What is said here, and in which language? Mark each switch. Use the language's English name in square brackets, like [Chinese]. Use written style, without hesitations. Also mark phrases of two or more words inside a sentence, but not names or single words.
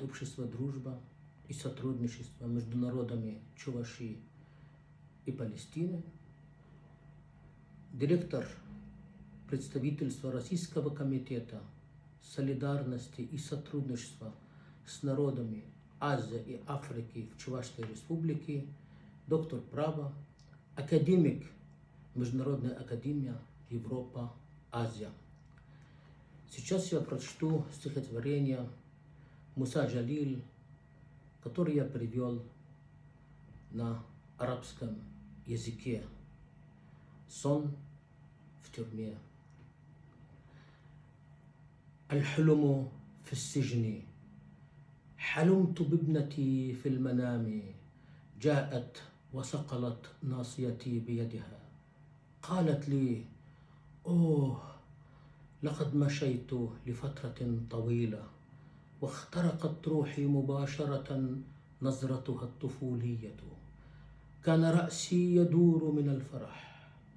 [Russian] Общества дружбы и сотрудничества между народами Чувашии и Палестины, директор представительства Российского комитета солидарности и сотрудничества с народами Азии и Африки в Чувашской республике, доктор права, академик Международной академии Европа-Азия. Сейчас я прочту стихотворение Муса Джалиль, которое я привел на арабском языке. Сон в тюрьме. [Arabic] الحلم في السجن حلمت بابنتي في المنام جاءت وصقلت ناصيتي بيدها قالت لي أوه لقد مشيت لفترة طويلة واخترقت روحي مباشرة نظرتها الطفولية كان رأسي يدور من الفرح